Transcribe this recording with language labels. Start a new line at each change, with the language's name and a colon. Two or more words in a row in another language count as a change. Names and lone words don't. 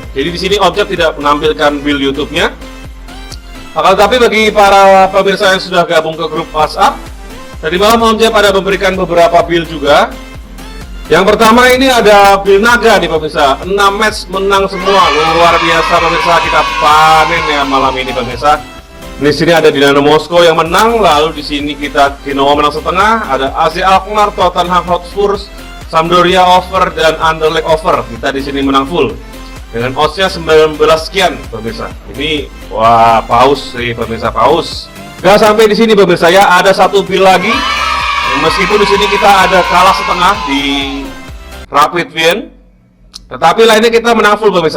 Indonesian: Jadi di sini Om Jeb tidak menampilkan bill YouTube-nya. Akan tetapi bagi para pemirsa yang sudah gabung ke grup WhatsApp, tadi malam Om Jeb ada memberikan beberapa bill juga. Yang pertama ini ada bill naga nih pemirsa, 6 match menang semua, luar biasa pemirsa, kita panen ya malam ini pemirsa. Di sini ada Dinamo Moskow yang menang, lalu di sini kita Genoa menang setengah, ada AZ Alkmaar, Tottenham Hotspur, Sampdoria over, dan Anderlecht over. Kita di sini menang full dengan oddsnya 19 sekian pemirsa. Ini wah paus sih pemirsa, paus. Gak sampai di sini pemirsa ya, ada satu bill lagi. Meskipun di sini kita ada kalah setengah di Rapid Wien, tetapi lainnya kita menang full pemirsa.